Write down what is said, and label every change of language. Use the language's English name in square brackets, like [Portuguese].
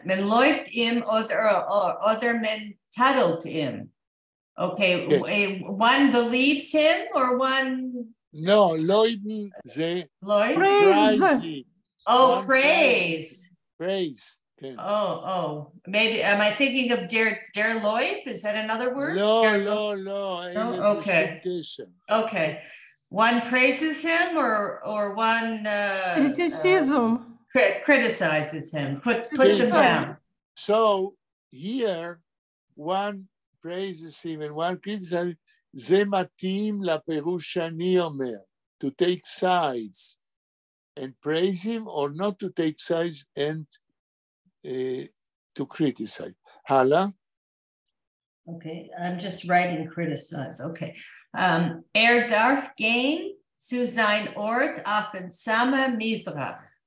[Yiddish] Men läuft ihm oder men tadelt ihm. [English] Okay, yes. One believes him or one... [Hebrew] No, Leuten זה... [English] Praise. Oh, praise. Praise. Okay. Oh. Maybe, am I thinking of der Leib? Is that another word? No. Okay. One praises him or one... criticism. Criticizes him, puts him down. So here, one praises him and one criticizes, [Hebrew] זה מתאים לפירוש שאני אומר, [English] to take sides and praise him or not to take sides and to criticize. Hala? Okay, I'm just writing criticize. Okay. [Yiddish] Darf gehen zu sein Ort auf den Samer Mizrach.